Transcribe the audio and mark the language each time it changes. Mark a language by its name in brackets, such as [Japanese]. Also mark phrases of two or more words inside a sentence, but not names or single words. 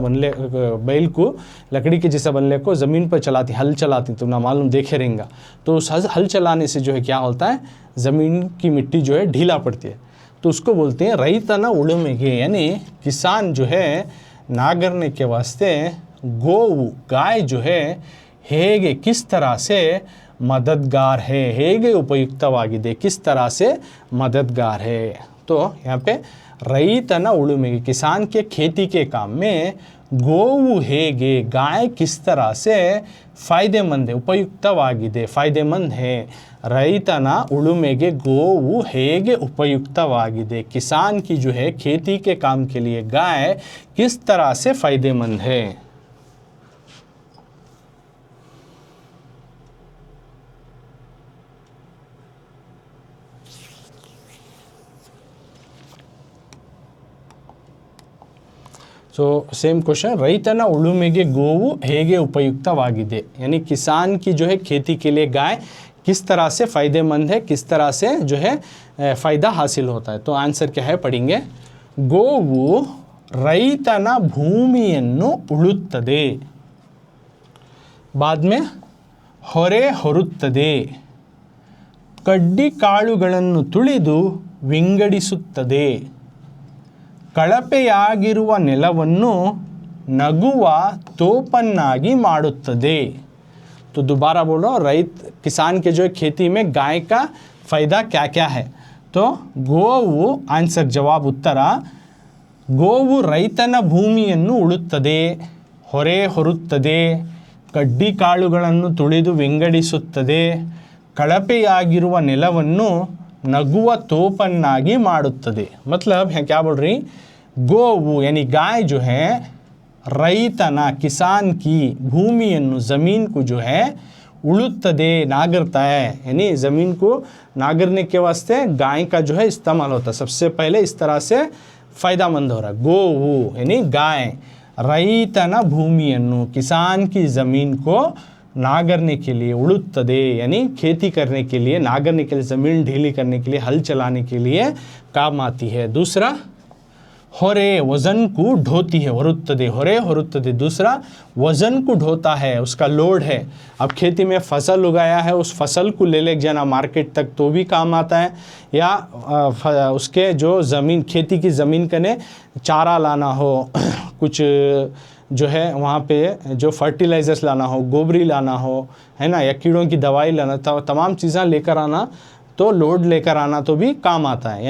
[Hindi] बनले, बैल को लकड़ी के जैसा बनले को ज़मीन पर चलाती, हल चलाती, तुम ना मालूम देखे रहेंगे, तो उस हल चलाने से जो है क्या होता है, ज़मीन की मिट्टी जो है ढीला पड़ती है, तो उसको बोलते हैं [Kannada] ರೈತನ ಉಳುಮೆಗೆ, [Hindi] यानी किसान जो है नागरने के वास्ते गोऊ, गाय जो है ಹೇಗೆ, किस तरह से मददगार है, [Kannada] ಹೇಗೆ ಉಪಯುಕ್ತವಾಗಿದೆ, [Hindi] किस तरह से मददगार है। तो यहाँ पे [Kannada] ರೈತನ ಉಳುಮೆಗೆ, [Hindi] किसान के खेती के काम में [Kannada] ಗೋವು ಹೇಗೆ, [Hindi] गाय किस तरह से फ़ायदेमंद है, ಉಪಯುಕ್ತವಾಗಿದೆ, फ़ायदेमंद है। [Kannada] ರೈತನ ಉಳುಮೆಗೆ ಗೋವು ಹೇಗೆ ಉಪಯುಕ್ತವಾಗಿದೆ, [Hindi] किसान की जो है खेती के काम के लिए गाय किस तरह से फ़ायदेमंद है। [Kannada] तो [English] same question, [Kannada] ರೈತನ ಉಳುಮೆಗೆ ಗೋವು ಹೇಗೆ ಉಪಯುಕ್ತವಾಗಿದೆ, [Hindi] यानी किसान की जो है खेती के लिए गाय किस तरह से फ़ायदेमंद है, किस तरह से जो है फ़ायदा हासिल होता है। तो आंसर क्या है पढ़ेंगे। [Kannada] ಗೋವು ರೈತನ ಭೂಮಿಯನ್ನು ಉಳುತ್ತದೆ, [Hindi] बाद में [Kannada] ಹೊರೆ ಹೊರುತ್ತದೆ, ಕಡ್ಡಿ ಕಾಳುಗಳನ್ನು ತುಳಿದು ವಿಂಗಡಿಸುತ್ತದೆ, ಕಳಪೆಯಾಗಿರುವ ನೆಲವನ್ನು ನಗುವ ತೋಪನ್ನಾಗಿ ಮಾಡುತ್ತದೆ। [Hindi] तो दोबारा बोल रहा हूँ, किसान के जो है खेती में गाय का फ़ायदा क्या क्या है। तो ಗೋವು आंसर जवाब उत्तर, [Kannada] ಗೋವು ರೈತನ ಭೂಮಿಯನ್ನು ಉಳುತ್ತದೆ, ಹೊರೆ ಹೊರುತ್ತದೆ, ಕಡ್ಡಿ ಕಾಳುಗಳನ್ನು ತುಳಿದು ವಿಂಗಡಿಸುತ್ತದೆ, ಕಳಪೆಯಾಗಿರುವ ನೆಲವನ್ನು ನಗುವ ತೋಪನ್ನಾಗಿ ಮಾಡುತ್ತದೆ। [Hindi] मतलब है क्या बोल रही, ಗೋವು यानी गाय जो है रईतना किसान की भूमिಯನ್ನು ज़मीन को जो है उड़ुತ್ತದೆ नागरता है, यानी ज़मीन को नागरने के वास्ते गाय का जो है इस्तेमाल होता है। सबसे पहले इस तरह से फ़ायदामंद हो रहा है। गोವು यानी गाय [Kannada] ರೈತನ ಭೂಮಿಯನ್ನು [Hindi] किसान की ज़मीन को नागरने के लिए, उड़ुತ್ತದೆ यानी खेती करने के लिए, नागरने के लिए, ज़मीन ढीली करने के लिए, हल चलाने के लिए काम आती है। दूसरा ಹೊರೆ वज़न को ढोती है, [Kannada] ಹೊರುತ್ತದೆ, ಹೊರೆ ಹೊರುತ್ತದೆ। [Hindi] दूसरा वज़न को ढोता है, उसका लोड है। अब खेती में फसल उगाया है, उस फसल को ले जाना मार्केट तक तो भी काम आता है, या उसके जो ज़मीन, खेती की ज़मीन कने चारा लाना हो, कुछ जो है वहाँ पे जो फर्टिलाइज़र्स लाना हो, गोबरी लाना हो, है ना, या कीड़ों की दवाई लाना, तमाम चीज़ें लेकर आना, तो लोड लेकर आना तो भी काम आता है।